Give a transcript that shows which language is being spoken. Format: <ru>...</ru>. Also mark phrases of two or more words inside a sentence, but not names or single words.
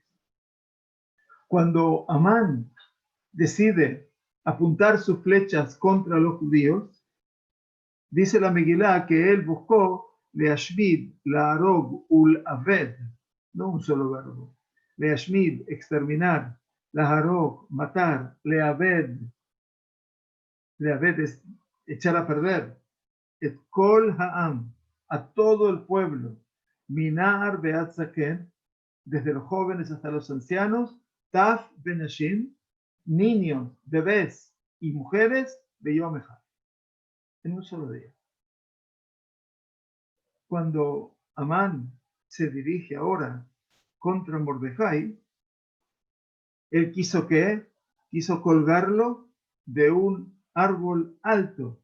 <es>Cuando Amán decide apuntar sus flechas contra los judíos, dice la Megilá que él buscó</es> <he>להשמיד להרוג ולאבד,</he> <es>no un solo verbo. Leashmid, exterminar, laarog, matar, leaved es echar a perder,</es> <he>את כל העם,</he> <es>a todo el pueblo,</es> <he>מנער ועד זקן,</he> <es>desde los jóvenes hasta los ancianos,</es> <he>טף ונשים,</he> <es>niños, bebés y mujeres,</es> <he>ביום אחד,</he> <es>en un solo día. Cuando Amán se dirige ahora contra Mordejai, él quiso colgarlo de un árbol alto.</es>